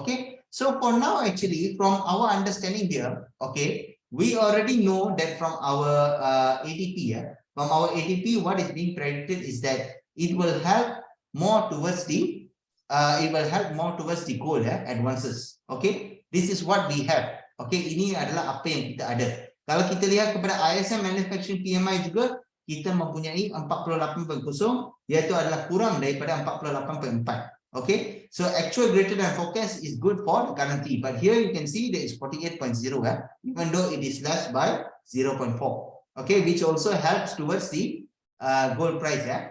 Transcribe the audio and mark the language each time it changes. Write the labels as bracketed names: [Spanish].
[English] Okay, so for now actually from our understanding here, okay, we already know that from our ADP, what is being predicted is that it will help more towards the gold advances. Okay, this is what we have. [Malay] Okay, ini adalah apa yang kita ada. Kalau kita lihat kepada ISM Manufacturing PMI juga, kita mempunyai 48.0, iaitu adalah kurang daripada 48.4. [English] Okay, so actual greater than forecast is good for the currency, but here you can see that it's 48.0, even though it is less by 0.4. Okay, which also helps towards the gold price.